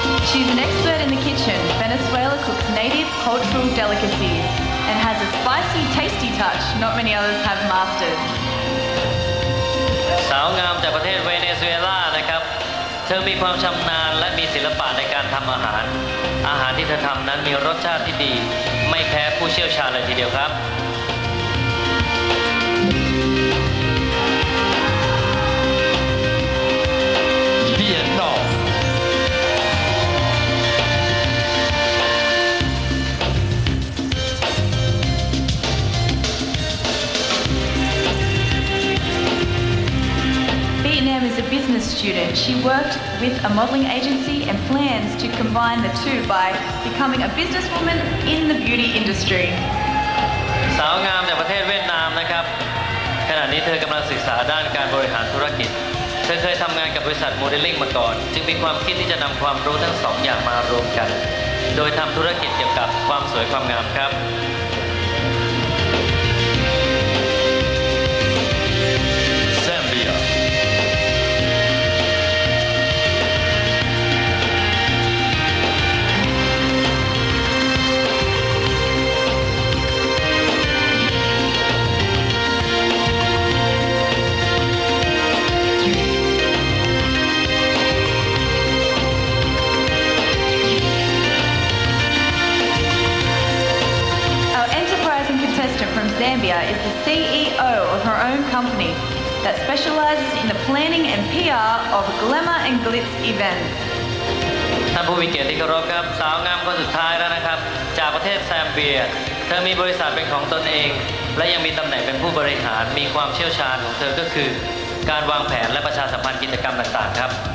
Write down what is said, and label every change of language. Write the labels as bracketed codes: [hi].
[en] She's an expert in the kitchen. Venezuela cooks native cultural delicacies and has a spicy, tasty touch not many others have mastered. [th] สาวงามจากประเทศเวเนซุเอลานะครับ เธอมีความชำนาญและมีศิลปะในการทำอาหาร อาหารที่เธอทำนั้นมีรสชาติที่ดี ไม่แพ้ผู้เชี่ยวชาญเลยทีเดียวครับ [en] Vietnam. Vietnam is a business student. She worked with a modelling agency and plans to combine the two by becoming a businesswoman in the beauty industry. [th] สาวงามจากประเทศเวียดนามนะครับ ขณะนี้เธอกำลังศึกษาด้านการบริหารธุรกิจ เธอเคยทำงานกับบริษัทโมเดลลิ่งมาก่อน จึงมีความคิดที่จะนำความรู้ทั้งสองอย่างมารวมกัน โดยทำธุรกิจเกี่ยวกับความสวยความงามครับ [en] Zambia. Our enterprising contestant from Zambia is the CEO of her own company that specialises in the planning and PR of glamour and glitz events. [th] ท่านผู้มีเกียรติที่เคารพครับ สาวงามคนสุดท้ายแล้วนะครับ จากประเทศแซมเบีย เธ เธอมีบริษัทเป็นของตนเอง และยังมีตำแหน่งเป็นผู้บริหารมีความเชี่ยวชาญของเธอก็คือ การวางแผนและประชาสัมพันธ์กิจกรรมต่างๆครับ